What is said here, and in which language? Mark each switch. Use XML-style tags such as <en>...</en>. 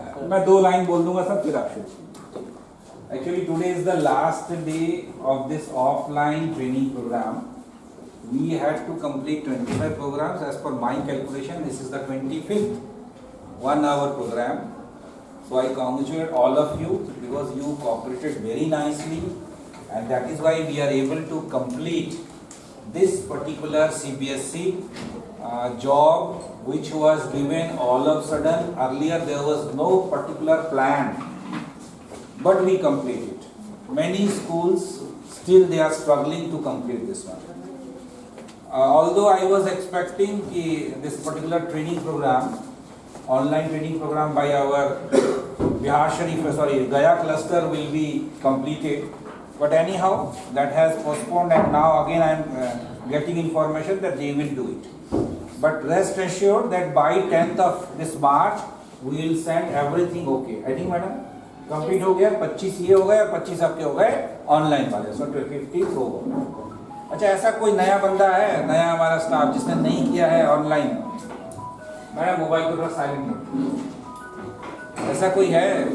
<hi>मैं 2 लाइन बोल दूंगा सर, फिर आप शुरू।</hi> <en>Actually, today is the last day of this offline training program. We had to complete 25 programs. As per my calculation, this is the 25th 1 hour program. So I congratulate all of you because you cooperated very nicely, and that is why we are able to complete this particular CBSE job which was given all of a sudden. Earlier there was no particular plan, but we completed. Many schools still they are struggling to complete this one. Although I was expecting this particular training program, online training program by our Gaya cluster will be completed, but anyhow that has postponed, and now again I am getting information that they will do it. But rest assured that by 10th of this March we will send everything okay. I think madam</en> <hi>complete हो गया, 25 ये हो गए और 25 आपके हो गए online वाले, सो 50 हो गए। अच्छा, ऐसा कोई नया बंदा है, नया हमारा स्टाफ जिसने नहीं किया है ऑनलाइन? मैं मोबाइल को थोड़ा साइलेंट करो। ऐसा कोई है?</hi>